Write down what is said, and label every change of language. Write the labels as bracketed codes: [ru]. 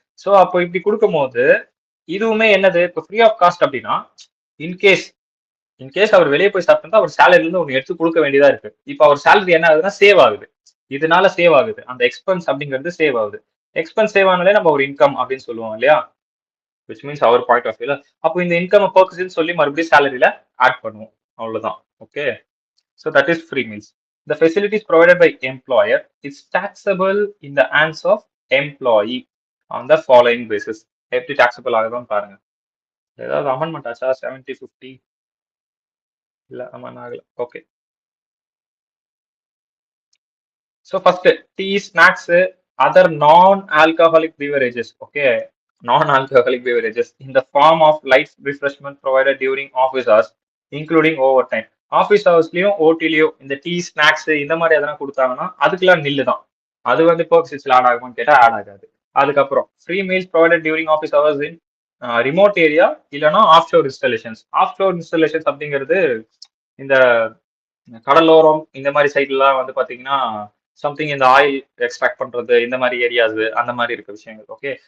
[ta] So அப்போ இப்படி கொடுக்கும் போது இதுவுமே என்னது இப்போ ஃப்ரீ ஆஃப் காஸ்ட் அப்படின்னா இன்கேஸ் இன்கேஸ் அவர் வெளியே போய் சாப்பிட்டா அவர் சேலரில இருந்து ஒன்று எடுத்து கொடுக்க வேண்டியதா இருக்கு. இப்போ அவர் சேலரி என்ன ஆகுதுன்னா சேவ் ஆகுது. இதனால சேவ் ஆகுது. அந்த எக்ஸ்பென்ஸ் அப்படிங்கிறது சேவ் ஆகுது. எக்ஸ்பென்ஸ் சேவ் ஆனாலே நம்ம ஒரு இன்கம் அப்படின்னு சொல்லுவோம் இல்லையா? [en] which means [ta] our point of வியூல அப்போ இந்த இன்கம் பர்பஸ்ன்னு சொல்லி மறுபடியும் சேலரியில ஆட் பண்ணுவோம். அவ்வளவுதான். Okay. [en] So that is free meals. The facilities provided by employer is taxable in the hands of employee on the following basis. [ta] எப்படி taxable ஆகுதுன்னு பாருங்க. ஏதாவது அமெண்ட்மெண்ட் ஆச்சா? 70-50 இல்ல அமெண்ட் ஆகல. Okay. [en] So first, tea, snacks, other non-alcoholic beverages. Okay, non-alcoholic beverages in the form of light refreshment provided during office hours, including overtime. [ta] Office ஹவர்ஸ்லயும் ஓடிலயும் இந்த tea snacks இந்த மாதிரி எதனா கொடுத்தாங்கன்னா அதுக்கெல்லாம் நில்லு தான். அது வந்து பர்க்ஸில் ஆட் ஆகுமான்னு கேட்டா ஆட் ஆகாது. அதுக்கப்புறம் [en] free meals provided during office hours in remote area [ta] இல்லைன்னா ஆஃப்ஷோர் இன்ஸ்டாலேஷன்ஸ் அப்படிங்கிறது இந்த கடலோரம் இந்த மாதிரி சைட்லாம் வந்து பாத்தீங்கன்னா சம்திங் இந்த ஆயில் எக்ஸ்ட்ராக்ட் பண்றது இந்த மாதிரி ஏரியாஸ் அந்த மாதிரி இருக்க விஷயங்கள். ஓகே.